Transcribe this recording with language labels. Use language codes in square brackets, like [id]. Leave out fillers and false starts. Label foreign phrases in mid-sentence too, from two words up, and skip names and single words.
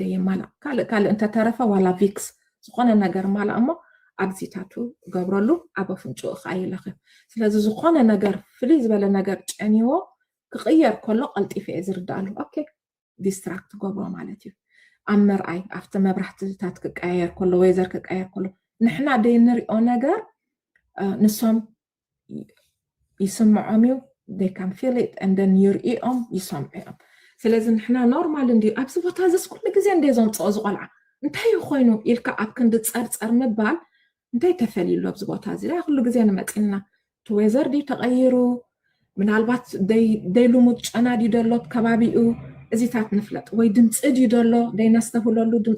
[ti] የማላእ ካልእ እንተተረፈ ዋላ ቪክስ ዝኾነ ነገር ማላእ እሞ ኣብዚታቱ ገብረሉ ኣብ ኣፍንጭኡ ከዓ ይለኽፍ ስለዚ ዝኾነ ነገር ፍልይ ዝበለ ነገር ጨኒዎ ክቕየር ከሎ ቀልጢፈ እየ ዝርዳእሉ ኦኬ ዲስትራክት ገብሮ ማለት እዩ ኣብ መርኣይ ኣብቲ መብራህትታት ክቀያየር ከሎ ወይዘር ክቀያየር ከሎ ንሕና ደይ ንሪኦ ነገር ንሶም ይስምዖም እዩ [en] they can feel it and then [ti] ይርኢኦም ይሰምዑኦም ስለዚ ንሕና ኖርማል እንዲ ኣብዚ ቦታ ዘስ ኩሉ ግዜ እንደ ዘምፅኦ ዝቆልዓ እንታይ ኮይኑ ኢልካ ኣብ ክንዲ ፀርፀር ምባል እንታይ ተፈሊሉ ኣብዚ ቦታ እዚ ኩሉ ግዜ ንመፂልና እቲ ወይዘር ድዩ ተቐይሩ ምናልባት ደይልሙድ ጨና ድዩ ደሎ ከባቢኡ እዚታት ንፍለጥ ወይ ድምፂ ድዩ ደሎ ደይነስተህለሉ ድምፂ